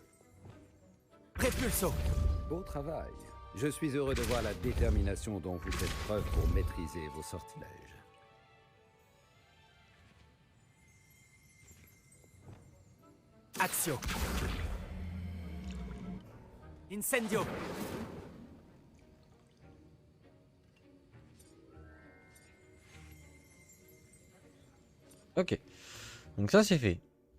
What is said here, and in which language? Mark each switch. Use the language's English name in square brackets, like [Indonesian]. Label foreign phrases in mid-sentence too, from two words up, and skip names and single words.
[French] Répulso. Beau travail. Je suis heureux de voir la détermination dont vous faites preuve pour maîtriser vos sortilèges. Axio. Incendio. Ok. Donc ça c'est fait.